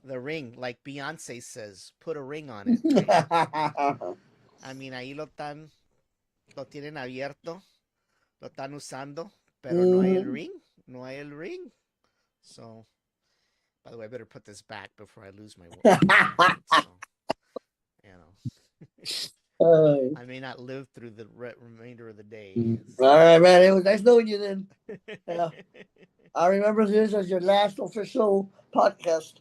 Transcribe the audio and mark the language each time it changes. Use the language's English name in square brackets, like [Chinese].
[English] the ring, like Beyonce says, put a ring on it, right? I mean, [Spanish] ahí lo tienen abierto, lo están usando, pero no hay el Mhm. ring, no hay el ring. [English] So, by the way, I better put this back before I lose my mind. So, you know, Uh, I may not live through the remainder of the day. all right, man. It was nice knowing you then. Yeah. I remember this as your last official podcast.